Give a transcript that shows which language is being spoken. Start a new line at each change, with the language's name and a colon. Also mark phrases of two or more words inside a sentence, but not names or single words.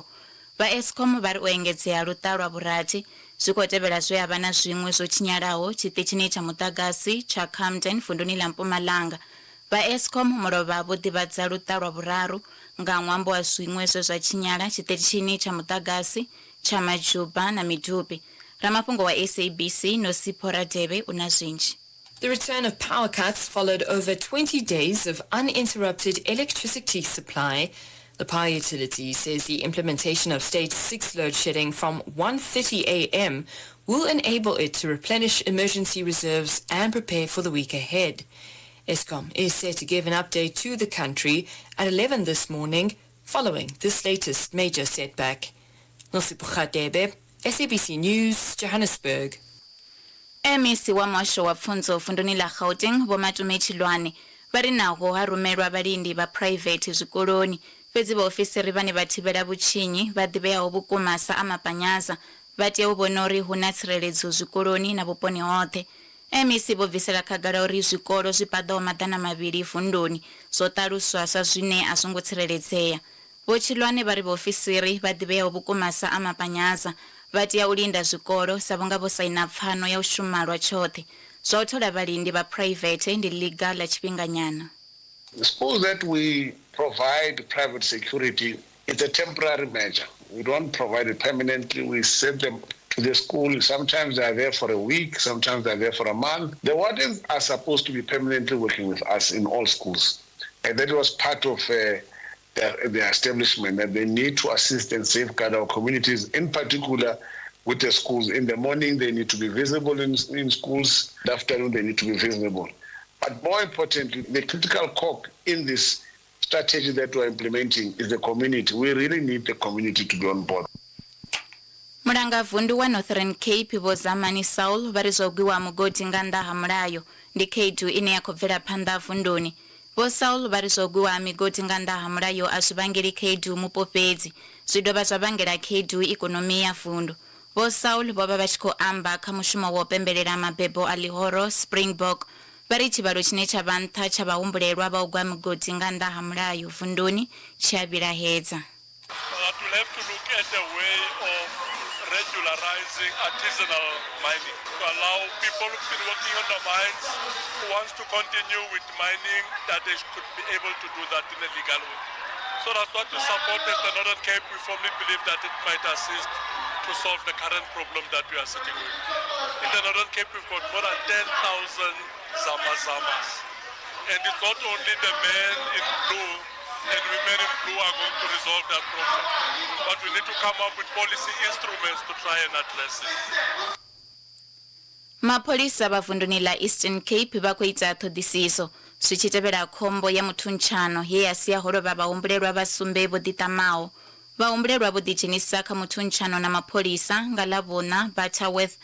Venda: Vha Eskom vha ri u engedzea luṱa lwa vhurathi zwi khou tevhela zwe havha na zwiṅwe zwo tshinyalaho tshiṱitshini tsha muḓagasi tsha Camden vunḓuni ḽa Mpumalanga. Vha Eskom mulovha vho ḓivhadza luṱa lwa vhuraru nga ṅwambo wa zwiṅwe zwe zwa tshinyala tshiṱitshini tsha muḓagasi cha Majuba na Midupi. Ramafhungo wa SABC no Sipora Debe una zwinji.
English: The return of power cuts followed over 20 days of uninterrupted electricity supply. The power utility says the implementation of stage 6 load shedding from 1:30 a.m. will enable it to replenish emergency reserves and prepare for the week ahead. Eskom is set to give an update to the country at 11 this morning following this latest major setback. Nosipukha Debe, SABC News, Johannesburg.
Venda: MEC wa Mosho wa Pfunzo vunḓuni ḽa Gauteng Vho Matumechilwane vha ri naho ha rumelwa vhalindi vha private zwikoloni fhedzi vhaofisiri vhane vha thivhela vhutshinyi vha ḓivheaho vhukuma sa amapanyaza vha tea u vhona uri hu na tsireledzo zwikoloni na vhuponi hoṱhe. MEC vho bvisela khagala uri zwikolo zwi paḓaho maḓana mavhili vunḓuni zwo ṱaluswa sa zwine a zwo ngo tsireledzea. Vho Chilwane vha ri vhaofisiri vha ḓivheaho vhukuma sa amapanyaza vha tea u linda zwikolo sa vhunga vho saina pfano ya u shuma lwa tshoṱhe. Zwa u thola vhalindi vha private ndi ḽiga ḽa tshifhinganyana.
English: Suppose that we provide private security, it's a temporary measure. We don't provide it permanently. We send them to the school. Sometimes they are there for a week, sometimes they are there for a month. The wardens are supposed to be permanently working with us in all schools. And that was part of their establishment, that they need to assist and safeguard our communities, in particular with the schools. In the morning, they need to be visible in schools. In the afternoon, they need to be visible. But more importantly, the critical cog in this strategy that we're implementing is the community. We really need the community to be on board.
Venda: Mulanga vundu wa Northern Cape Vho Zamani Saul vha ri zwo gwiwa mugodi nga nnḓa ha mulayo ndi khaedu ine ya khou bvela phanḓa vunduni. Vho Saul vha ri zwo gwiwa migodi nga nnḓa ha mulayo a zwi vhangeli khaedu mupo fhedzi zwi dovha zwa vhangela khaedu ikonomi ya vundu. Vho Saul vho vha vha tshi khou amba kha mushumo wa u pembelela mabebo a Ḽihoro Springbok vha ri tshivhalo tshine tsha vha nṱha tsha vhahumbulelwa vha u gwa migodi nga nnḓa ha mulayo vunduni tshi a vhilahedza.
English: We'll have to look at a way of regularizing artisanal mining to allow people who've been working on the mines who wants to continue with mining that they could be able to do that in a legal way. So that's what we support as the Northern Cape. We firmly believe that it might assist to solve the current problem that we are sitting with. In the Northern Cape, we've got more than 10,000 Zamazamas. And it's not only the men in blue and women in blue are going to resolve that problem. But we need to come up with policy instruments to try and address it.
Venda: Mapolisa vha vunduni ḽa Eastern Cape vha khou ita ṱhoḓisiso zwi tshi tevhela khombo ya muthuntshano ye ya sia ho lovha vhahumbulelwa vha sumbe vho ḓiṱamaho. Vhahumbulelwa vho ḓidzhenisa kha muthuntshano na mapolisa nga Ḽavhuṋa Butterworth.